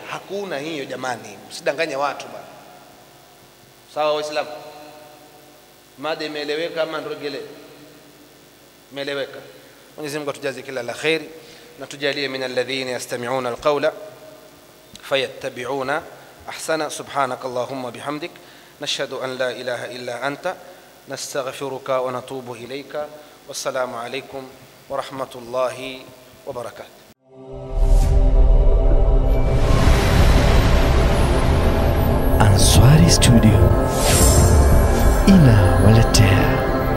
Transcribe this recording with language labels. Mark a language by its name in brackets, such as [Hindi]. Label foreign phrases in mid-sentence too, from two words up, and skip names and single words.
[Swahili] Hakuna hiyo jamani, msidanganye watu bana. Sawa Waislamu? Mada imeeleweka ama ndogele? Imeeleweka. Mwenyezi Mungu atujaze kila la khairi na tujalie [Arabic] من الذين يستمعون القول فيتبعون أحسنه. سبحانك اللهم وبحمدك نشهد أن لا إله إلا أنت نستغفرك ونتوب إليك. والسلام عليكم ورحمة الله وبركاته. [Swahili] Answari Studio inawaletea